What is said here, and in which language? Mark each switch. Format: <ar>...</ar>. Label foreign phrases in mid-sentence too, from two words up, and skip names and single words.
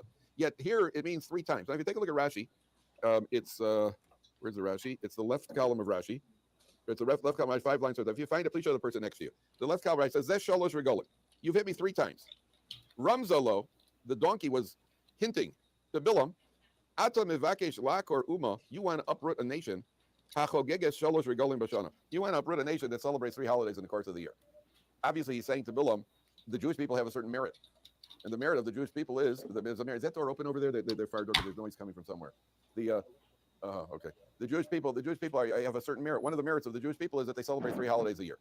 <en>Yet here, it means 3 times. Now, if you take a look at Rashi, it's, where's the Rashi? It's the left column of Rashi. It's the left column, 5 lines. So if you find it, please show the person next to you. The left column right says,</en> <he>זה שלש רגלים.</he> <en>You've hit me 3 times. Ramzalo, the donkey, was hinting to Balaam,</en> <he>אתה מבקש לעקור אומה,</he> <en>you want to uproot a nation.</en> <he>החוגגת שלש רגלים בשנה.</he> <en>You want to uproot a nation that celebrates 3 holidays in the course of the year. Obviously, he's saying to Balaam, the Jewish people have a certain merit. And the merit of the Jewish people is the merit. Is that door open over there? They're far door. There's noise coming from somewhere. Okay. The Jewish people have a certain merit. One of the merits of the Jewish people is that they celebrate 3 holidays a year.</en>